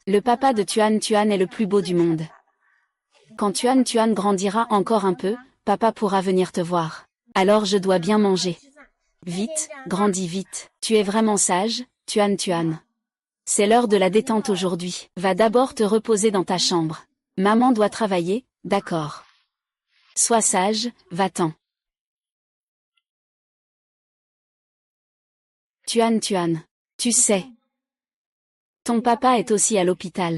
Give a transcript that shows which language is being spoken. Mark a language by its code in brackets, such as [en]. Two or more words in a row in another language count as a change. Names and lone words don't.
[fr] Le papa de Tuan Tuan est le plus beau du monde. Quand Tuan Tuan grandira encore un peu, papa pourra venir te voir. Alors je dois bien manger. Vite, grandis vite. Tu es vraiment sage, Tuan Tuan. C'est l'heure de la détente aujourd'hui. Va d'abord te reposer dans ta chambre. Maman doit travailler, d'accord. Sois sage, va-t'en. Tuan Tuan. Tu sais. Ton papa est aussi à l'hôpital.